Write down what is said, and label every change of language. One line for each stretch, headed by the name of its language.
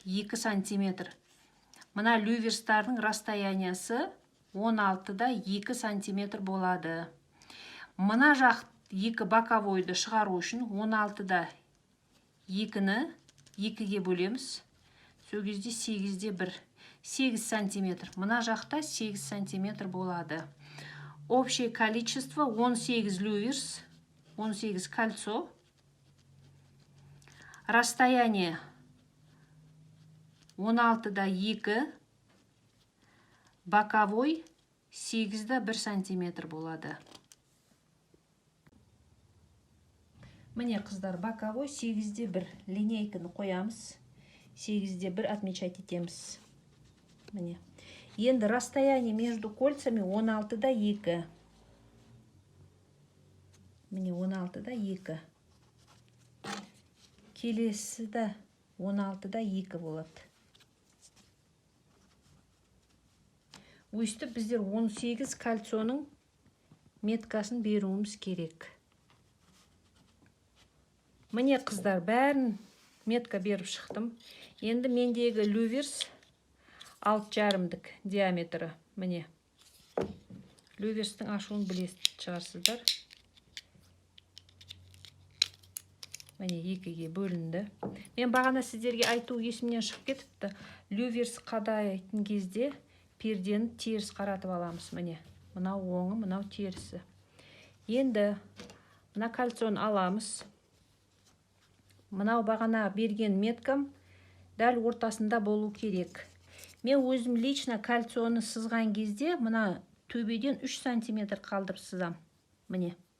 Kazakh: 2 сантиметр. Мына люверстардың расстояниясы 16-да 2 сантиметр болады. Мына жақ 2 боковойды шығару үшін 16-да 2-ні 2-ге бөлеміз. Сол кезде 8-де 1. 8 сантиметр. Мына жақта 8 сантиметр болады.
Russian: Общее количество 18 люверс, 18 кольцо.
Kazakh: Расстояние 16-да 2, боковой 8-да 1 сантиметр болады. Міне қыздар, боковой 8-де 1 линейканы қоямыз. 8-де 1 отмечать етеміз. Міне. Енді
Russian: расстояние между кольцами
Kazakh: 16-да 2. Міне 16-да 2. Келесіде 16-да 2 болады. Өйстіп біздер 18 кольцоның меткасын беруіміз керек. Міне қыздар, бәрін метка беріп шықтым. Енді мендегі люверс 6,5-дік диаметрі. Міне. Люверстің ашуын білесіз шығарсыздар. Міне 2-ге бөлінді. Мен бағана сіздерге айту есімнен шығып кетіпті. Люверс қадайтын кезде пердені теріс қаратып аламыз. Міне. Мынау оңы, мынау терісі. Енді мына кольцоны аламыз. Мынау бағана берген меткам дәл ортасында болу керек. Мен өзім лично кольцоны сызған кезде мына төбеден 3 сантиметр қалдырып сызам. Міне.